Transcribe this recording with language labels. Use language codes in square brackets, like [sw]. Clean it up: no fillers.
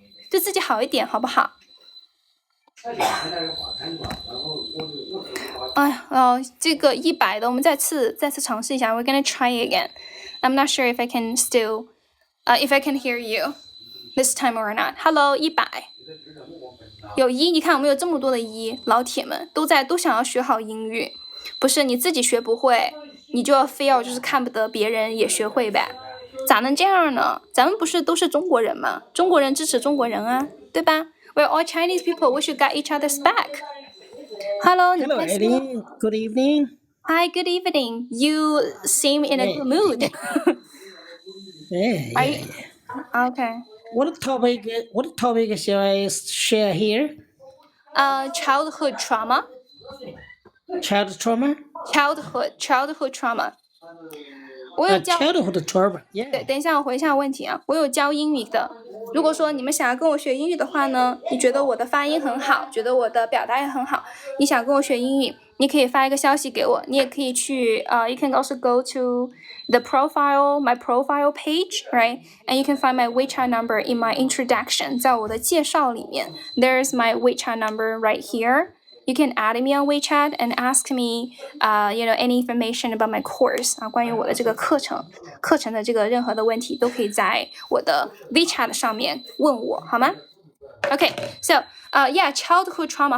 [zh] 对自己好一点，好不好？哎呀，这个100的，我们再次尝试一下。 [en] We're gonna try again. I'm not sure if I can still, if I can hear you this time or not. Hello, 100。 [zh] 有1，你看我们有这么多的1，老铁们都想要学好英语，不是你自己学不会，你就要非要就是看不得别人也学会呗？咋能这样呢？咱们不是都是中国人吗？中国人支持中国人啊，对吧？ [en] We're all Chinese people. We should get each other's back. Hello, Aileen. Good evening. Hi, good evening. You seem in a good mood. Hey. Are you... Okay. What topic shall I share here? Childhood trauma. Child trauma? Childhood trauma. [zh] 我有教 [en] childhood trauma. Yeah. [zh] 对，等一下我回一下问题啊。我有教英语的。如果说你们想要跟我学英语的话呢，你觉得我的发音很好，觉得我的表达也很好，你想跟我学英语，你可以发一个消息给我，你也可以去 [en] you can also go to my profile page, right? And you can find my WeChat number in my introduction. [zh] 在我的介绍里面 [en] there's my WeChat number right here. You can add me on WeChat and ask me, any information about my course [zh] 啊，关于我的这个课程的这个任何的问题都可以在我的 WeChat 上面问我，好吗 [en] ？Okay, so, childhood trauma.